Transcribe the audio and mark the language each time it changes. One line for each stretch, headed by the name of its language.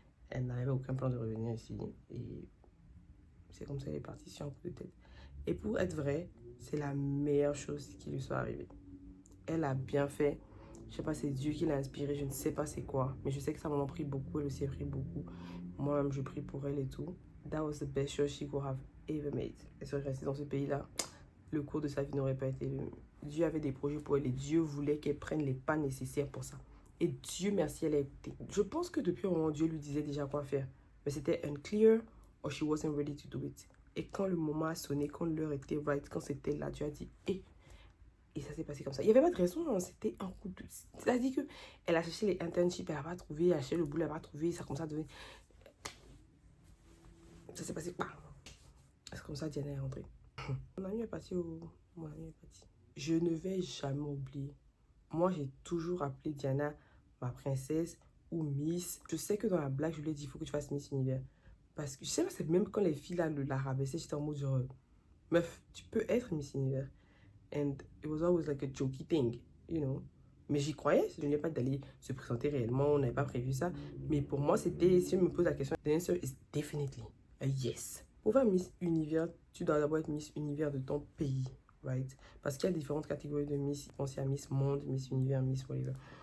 French: Elle n'avait aucun plan de revenir ici. Et c'est comme ça qu'elle est partie sur un coup de tête. Et pour être vrai, c'est la meilleure chose qui lui soit arrivée. Elle a bien fait. Je sais pas, c'est Dieu qui l'a inspirée. Je ne sais pas c'est quoi. Mais je sais que ça m'en a pris beaucoup. Elle aussi a pris beaucoup. Moi-même, je prie pour elle et tout.
English: That was the best choice she could have ever made.
French: Elle serait restée dans ce pays-là. Le cours de sa vie n'aurait pas été... Dieu avait des projets pour elle et Dieu voulait qu'elle prenne les pas nécessaires pour ça. Et Dieu merci, elle a écouté. Je pense que depuis un moment, Dieu lui disait déjà quoi faire. Mais c'était
English: unclear or she wasn't ready to do it.
French: Et quand le moment a sonné, quand l'heure était
English: right,
French: quand c'était là, Dieu a dit « Et ça s'est passé comme ça. Il n'y avait pas de raison, hein. C'était un coup de... C'est-à-dire qu'elle a cherché les internships, elle n'a pas trouvé, elle a cherché le boulot, elle n'a pas trouvé, ça comme ça devait... Ça s'est passé, bah. C'est comme ça, Diana est rentrée. Mon ami est parti Mon ami est parti. Je ne vais jamais oublier. Moi, j'ai toujours appelé Diana ma princesse ou Miss. Je sais que dans la blague, je lui ai dit, il faut que tu fasses Miss Univers. Parce que je sais pas, c'est même quand les filles là, la rabaissaient, j'étais en mode genre, meuf, tu peux être Miss Univers.
English: And it was always like a jokey thing, you know.
French: Mais j'y croyais, je n'ai pas d'aller se présenter réellement, on n'avait pas prévu ça. Mais pour moi, c'était, si je me pose la question,
English: the answer is definitely a yes.
French: Pour faire Miss Univers, tu dois d'abord être Miss Univers de ton pays,
English: right?
French: Parce qu'il y a différentes catégories de Miss. On sait à Miss Monde, Miss Univers, Miss whatever.